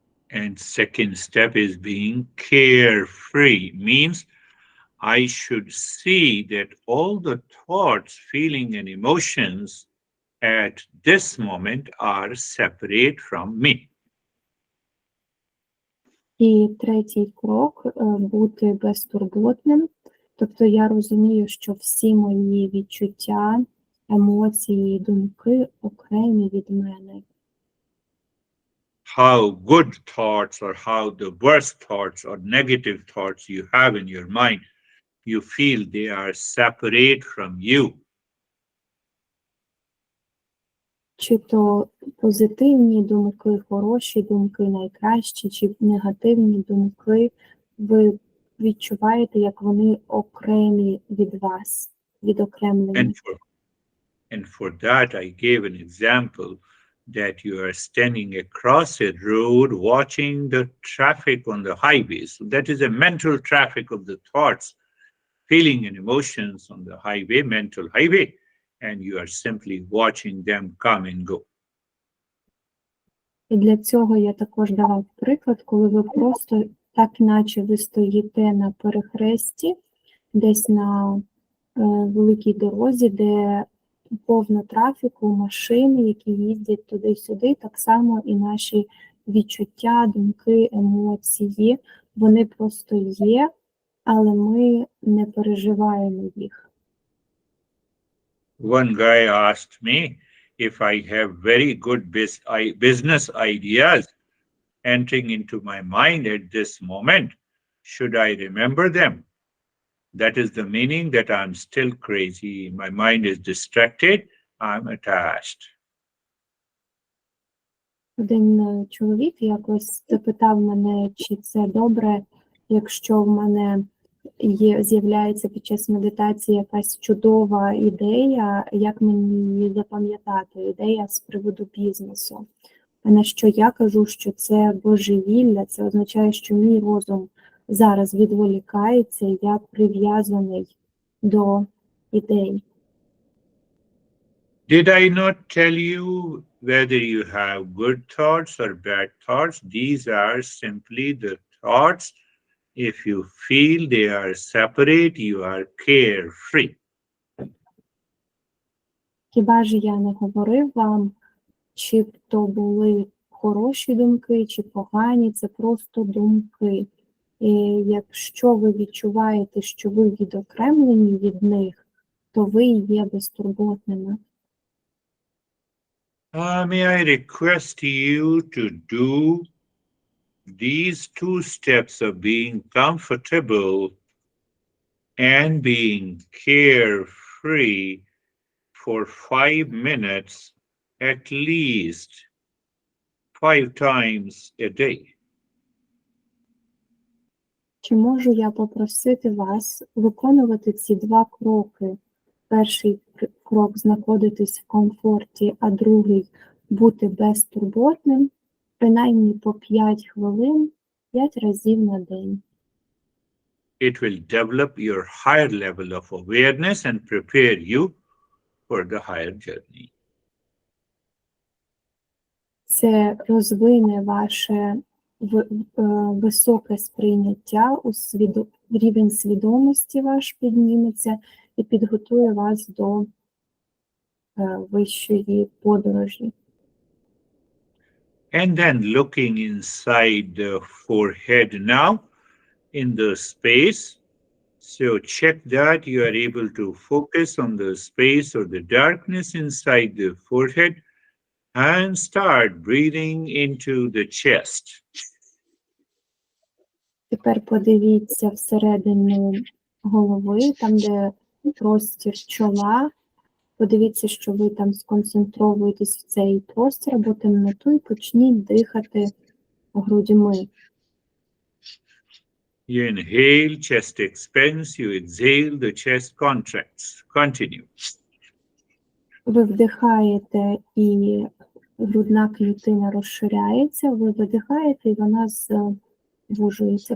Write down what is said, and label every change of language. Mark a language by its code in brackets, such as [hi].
[en] And second step is being carefree, means I should see that all the thoughts, feeling, and emotions at this moment are separate from me. [uk] І третій крок бути безтурботним. Тобто я розумію, що всі мої відчуття, емоції, думки окремі від мене. [en] How good thoughts or how the worst thoughts or negative thoughts you have in your mind, you feel they are separate from you. [uk] Чи то позитивні думки, хороші думки, найкращі, чи негативні думки, ви відчуваєте, як вони окремі від вас, відокремлені. [en] And for that, I gave an example that you are standing across a road watching the traffic on the highway. So that is a mental traffic of the thoughts, feeling and emotions on the highway, mental highway, and you are simply watching them come and go. [uk] І для цього я також давав приклад, коли ви просто так, наче ви стоїте на перехресті, десь на великій дорозі, де повно трафіку, машин, які їздять туди-сюди, так само і наші відчуття, думки, емоції, вони просто є, але ми не переживаємо їх. [en] One guy asked me if I have very good business ideas entering into my mind at this moment, should I remember them? That is the meaning that I'm still crazy. My mind is distracted. I'm attached. [uk] Один чоловік якось запитав мене, чи це добре, якщо в мене з'являється під час медитації якась чудова ідея, як мені її запам'ятати, ідея з приводу бізнесу. На що я кажу, що це божевілля, це означає, що мій розум зараз відволікається, я прив'язаний до ідей. [en] Did I not tell you whether you have good thoughts or bad thoughts? These are simply the thoughts. If you feel they are separate, you are carefree. [uk] Хіба ж я не говорив вам, чи то були хороші думки, чи погані, це просто думки. І якщо ви відчуваєте, що ви відокремлені від них, то ви є безтурботними. [en] May I request you to do these two steps of being comfortable and being carefree for 5 minutes at least 5 times a day. [uk] Чи можу я попросити вас виконувати ці два кроки? Перший крок – знаходитись в комфорті, а другий – бути безтурботним, принаймні по 5 хвилин, 5 разів на день. [en] It will develop your higher level of awareness and prepare you for the higher journey. [uk] Це розвине ваше високе сприйняття, рівень свідомості ваш підніметься і підготує вас до вищої подорожі. [en] And then looking inside the forehead now in the space. So check that you are able to focus on the space or the darkness inside the forehead and start breathing into the chest. [uk] Тепер подивіться всередину голови, там, де простір чола. Подивіться, що ви там сконцентровуєтесь в цей простір або темноту і почніть дихати грудьми. [en] You inhale, chest expands. You exhale, the chest contracts. Continue. [uk] Ви вдихаєте і грудна клітина розширяється, ви видихаєте і вона звужується.